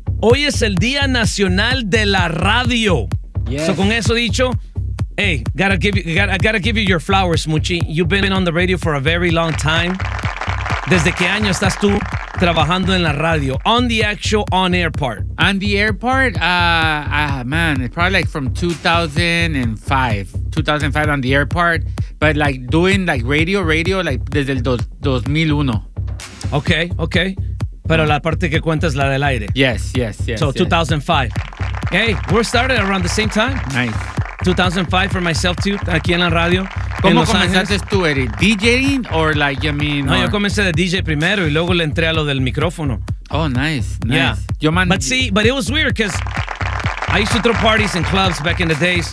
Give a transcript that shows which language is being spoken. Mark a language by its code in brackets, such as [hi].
[es] Hoy es el Día Nacional de la Radio. [en] Yes. So, [es] con eso dicho, [en] hey, I gotta give you your flowers, Muchi. You've been on the radio for a very long time. [es] ¿Desde qué año estás tú trabajando en la radio? [en] On the actual on-air part. On the air part, man, it's probably like from 2005 on the air part. But like doing like radio, like [es] desde el 2001. [en] Okay. [es] Pero la parte que cuenta es la del aire. [en] Yes. So 2005. Hey, we started around the same time. Nice. 2005 for myself too, [es] aquí en la radio. ¿Cómo comenzaste tú, Eric? [en] ¿DJing or like, you mean? [es] No, yo comencé de DJ primero y luego le entré a lo del micrófono. [en] Oh, nice. Yeah. But it was weird because I used to throw parties in clubs back in the days.